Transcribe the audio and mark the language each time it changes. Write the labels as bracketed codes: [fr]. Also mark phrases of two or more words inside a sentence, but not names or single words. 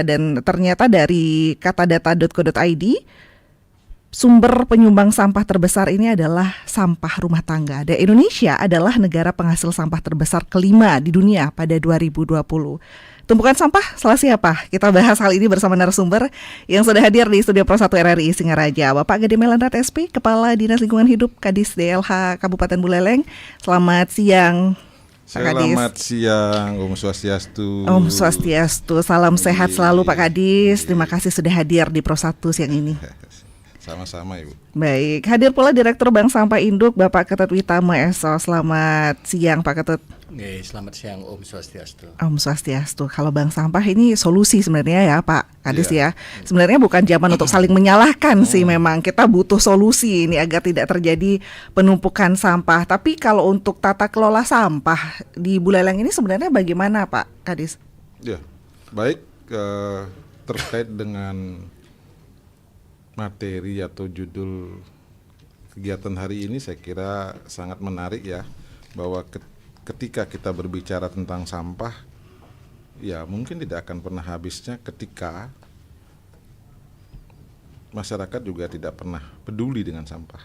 [id] Dan ternyata dari katadata.co.id, sumber penyumbang sampah terbesar ini adalah sampah rumah tangga. Dan Indonesia adalah negara penghasil sampah terbesar kelima di dunia pada 2020. Tumpukan sampah salah siapa? Kita bahas hal ini bersama narasumber yang sudah hadir di Studio Pro 1 RRI Singaraja, Bapak Gede Melandrat SP, Kepala Dinas Lingkungan Hidup Kadis DLH Kabupaten Buleleng. Selamat siang, Pak Kadis. Selamat siang, [ban] Om Swastiastu. Om Swastiastu, [id] salam sehat selalu Pak Kadis. Terima kasih sudah hadir di Pro 1 siang ini. Sama-sama Ibu. Baik, hadir pula Direktur Bank Sampah Induk, Bapak Ketut Witame Esos. Selamat siang Pak Ketut. Selamat siang [ban] Om Swastiastu. Om Swastiastu. [id] Kalau bank sampah ini solusi sebenarnya ya Pak Kadis ya. Sebenarnya bukan zaman untuk saling menyalahkan sih, memang kita butuh solusi ini agar tidak terjadi penumpukan sampah. Tapi kalau untuk tata kelola sampah di Buleleng ini sebenarnya bagaimana Pak Kadis? Ya, baik, terkait dengan materi atau judul kegiatan hari ini, saya kira sangat menarik ya, bahwa ketika kita berbicara tentang sampah, ya mungkin tidak akan pernah habisnya ketika masyarakat juga tidak pernah peduli dengan sampah.